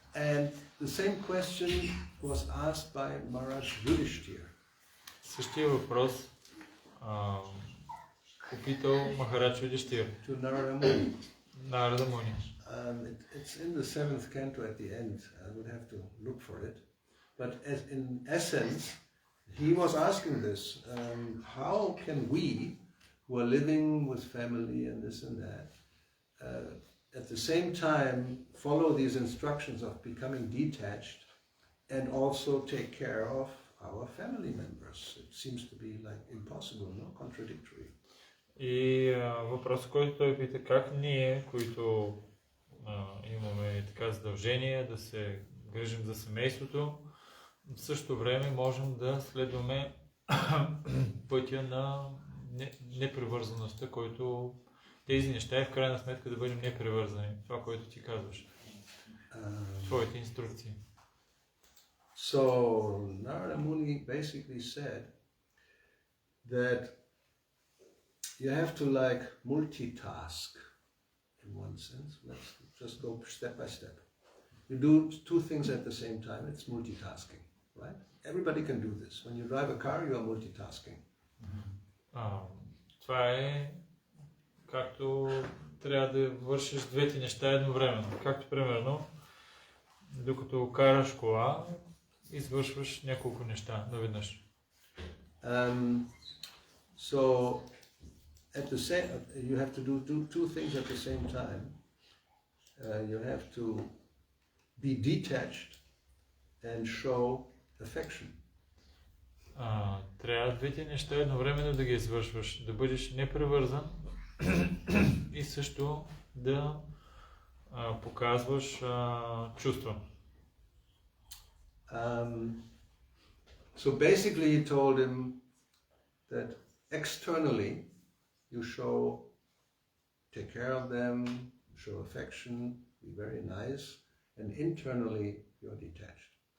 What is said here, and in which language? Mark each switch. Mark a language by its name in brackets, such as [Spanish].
[English] And the same question was asked by Maharaj Yudhishthira. [Bulgarian] Същия въпрос попитал Махарадж Юдхиштира. [English] To Narada Muni. [Bulgarian] Нарада Муни. [English] It's in the 7th canto at the end. I would have to look for it. But in essence, he was asking this, how can we, who are living with family and this and that, at the same time follow these instructions of becoming detached and also take care of our family members? It seems to be like impossible, no? Contradictory. [Bulgarian] И въпросът, който той пита, как ние, които имаме така задължение да се грижим за семейството, в същото време можем да следваме пътя на непривързаността, който тези неща е в крайна сметка да бъдем непривързани. Това, което ти казваш. Твоите инструкции. [English] So Narada Muni basically said that you have to like multitask in one sense. Let's just go step by step. you do two things at the same time, it's multitasking, right? Everybody can do this. When you drive a car, you are multitasking. [Bulgarian] Това е както трябва да вършиш двете неща едновременно. Както примерно, докато караш кола, извършваш няколко неща наведнъж. [English] So at the same, you have to do two things at the same time. You have to be detached and show affection. [Bulgarian] Трябва двете неща едновременно да ги извършваш, да бъдеш непревързан и също да показваш чувства. [English] So basically he told him that externally you take care of them, show affection, be very nice, and internally you're detached.